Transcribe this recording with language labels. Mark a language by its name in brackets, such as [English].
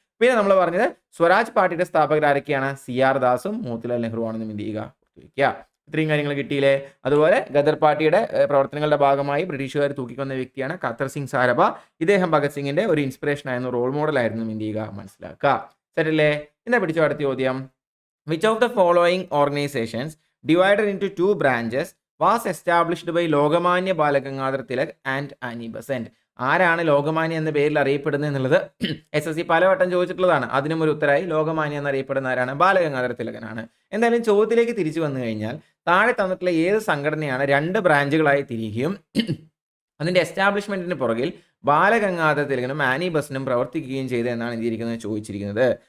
[Malayalam] പിന്നെ നമ്മൾ പറഞ്ഞത് സ്വരാജ് പാർട്ടിയുടെ സ്ഥാപകർ ആരൊക്കെയാണ്? CR ദാസും മോത്തിലാൽ നെഹ്റു ആണെന്നും എന്ത് ചെയ്യുക. ഇത്രയും കാര്യങ്ങൾ കിട്ടിയില്ലേ? അതുപോലെ ഗദർ പാർട്ടിയുടെ പ്രവർത്തനങ്ങളുടെ ഭാഗമായി ബ്രിട്ടീഷുകാർ തൂക്കിക്കൊന്ന വ്യക്തിയാണ് ഖത്തർ സിംഗ് സാരഭ. ഇദ്ദേഹം ഭഗത് സിംഗിന്റെ ഒരു ഇൻസ്പിറേഷൻ ആയിരുന്നു, റോൾ മോഡൽ ആയിരുന്നു, എന്ത് ചെയ്യുക, മനസ്സിലാക്കുക. സെറ്റല്ലേ? എന്നാ പിടിച്ചോ അടുത്ത ചോദ്യം. [English] Which of the following organizations divided into 2 branches was established by Lokmanya Bal Gangadhar Tilak and Annie Besant? [Malayalam] ആരാണ് ലോകമാന്യ എന്ന പേരിൽ അറിയപ്പെടുന്നത് എന്നുള്ളത് SSC പലവട്ടം ചോദിച്ചിട്ടുള്ളതാണ്. അതിനും ഒരു ഉത്തരമായി ലോകമാന്യ എന്നറിയപ്പെടുന്ന ആരാണ്? ബാലഗംഗാധര തിലകനാണ്. എന്തായാലും ചോദ്യത്തിലേക്ക് തിരിച്ചു വന്നു കഴിഞ്ഞാൽ താഴെ തന്നിട്ടുള്ള ഏത് സംഘടനയാണ് 2 ബ്രാഞ്ചുകളായി തിരികുകയും അതിന്റെ എസ്റ്റാബ്ലിഷ്മെന്റിന് പുറകിൽ ബാലഗംഗാധര തിലകനും ആനി ബസന്റും പ്രവർത്തിക്കുകയും ചെയ്ത് എന്നാണ് ചോദിച്ചിരിക്കുന്നത്.